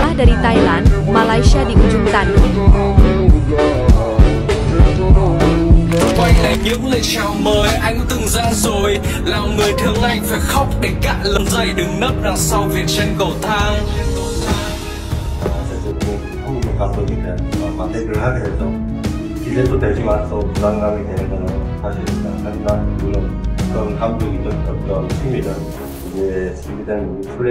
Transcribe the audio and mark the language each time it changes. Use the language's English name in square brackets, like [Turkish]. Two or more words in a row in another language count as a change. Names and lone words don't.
[Indonesian] Kalah dari Thailand, Malaysia di ujung tanduk. [Vietnamese] Quay lại nhớ lời chào mời anh từng ra rồi, làm người thương anh phải khóc để cạn lần dây, đừng nấp đằng sau viền chân cầu thang. [Korean] 한국 감독인데 선택을 하게 돼서 기대도 되지만 또 불안감이 되는 건 사실입니다. 하지만 물론 그런 감독이 어떤 팀이든 이제 준비된 플레이.